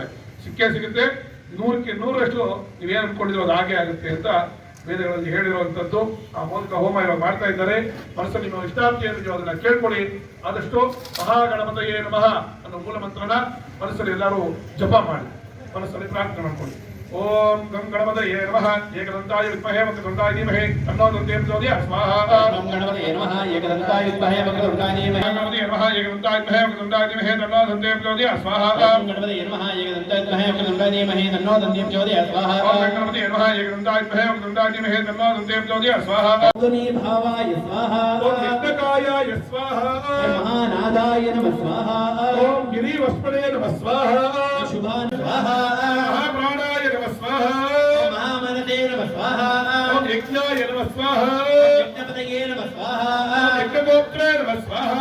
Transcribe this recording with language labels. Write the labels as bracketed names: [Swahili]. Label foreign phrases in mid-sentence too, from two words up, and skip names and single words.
[Kannada] ಸಿಕ್ಕೇ ಸಿಗುತ್ತೆ, 100ಕ್ಕೆ 100ರಷ್ಟು ನೀವೇನು ಅನ್ಕೊಂಡಿರೋ ಅದು ಹಾಗೆ ಆಗುತ್ತೆ ಅಂತ ವೇದಗಳಲ್ಲಿ ಹೇಳಿರುವಂತದ್ದು. ಆ ಮೋದಕ ಹೋಮ ಇವಾಗ ಮಾಡ್ತಾ ಇದ್ದಾರೆ. ಮನಸ್ಸಲ್ಲಿ ನಿಮ್ಮ ಇಷ್ಟಾರ್ಥಿ ಏನು ಅದನ್ನ ಕೇಳ್ಕೊಳ್ಳಿ. ಆದಷ್ಟು [Sanskrit] ಮಹಾಗಣಪತಯೇ ನಮಃ [Kannada] ಅನ್ನೋ ಮೂಲ ಮಂತ್ರನ ಮನಸ್ಸಲ್ಲಿ ಎಲ್ಲರೂ ಜಪ ಮಾಡಿ ಮನಸ್ಸಲ್ಲಿ ಪ್ರಾರ್ಥನೆ ಮಾಡ್ಕೊಳ್ಳಿ. [Sanskrit] ಓಂ ಗಂ ಗಣಪತಯೇ ನಮಃ ಏಕದಂತಾಯ ವಿದ್ಮಹೇ ವಕ್ರತುಂಡಾಯ ಧೀಮಹಿ ತನ್ನೋ ದಂತೆ ಪ್ರಚೋದಯಾತ್ ಸ್ವಾಹಾ. ಓಂ ಗಣಪತಯೇ ನಮಃ ಏಕದಂತಾಯ ವಿದ್ಮಹೇ ವಕ್ರತುಂಡಾಯ ಧೀಮಹಿ ಗಣಪತಯೇ ನಮಃ ಏಕದಂತಾಯ ವಿದ್ಮಹೇ ವಕ್ರತುಂಡಾಯ ಧೀಮಹಿ ತನ್ನೋ ದಂತೆ ಪ್ರಚೋದಯಾತ್ ಸ್ವಾಹಾ. ಓಂ ಗಣಪತಯೇ ನಮಃ ಏಕದಂತಾಯ ವಿದ್ಮಹೇ ವಕ್ರತುಂಡಾಯ ಧೀಮಹಿ ತನ್ನೋ ದಂತೆ ಪ್ರಚೋದಯಾತ್ ಸ್ವಾಹಾ. ಓಂ ಗಣಪತಯೇ ನಮಃ ಏಕದಂತಾಯ ವಿದ್ಮಹೇ ವಕ್ರತುಂಡಾಯ ಧೀಮಹಿ ತನ್ನೋ ದಂತೆ ಪ್ರಚೋದಯಾತ್ ಸ್ವಾಹಾ. ಓಂ ಭಾವಾಯ ಸ್ವಾಹಾ. ಓಂ ಯಜ್ಞಕಾಯಾಯ ಸ್ವಾಹಾ. ಮಹಾನಾದಾಯ ನಮಃ ಸ್ವಾಹಾ. ಓಂ ಗಿರಿವಸ್ಪಣೇ ನಮಃ ಸ್ವಾಹಾ. ಶುಭಾನ್ ಸ್ವಾಹಾ. ಮಹಾಪ್ರಾಣಾಯ ನಮಃ ಸ್ವಾಹಾ. ಓಂ ಮಹಾಮನಸೇ ನಮಃ ಸ್ವಾಹಾ. ಓಂ ಯಜ್ಞಾಯ ನಮಃ ಸ್ವಾಹಾ. ಯಜ್ಞಪತಯೇ ನಮಃ ಸ್ವಾಹಾ. ಯಜ್ಞಗೋಪ್ತ್ರೇ ನಮಃ ಸ್ವಾಹಾ.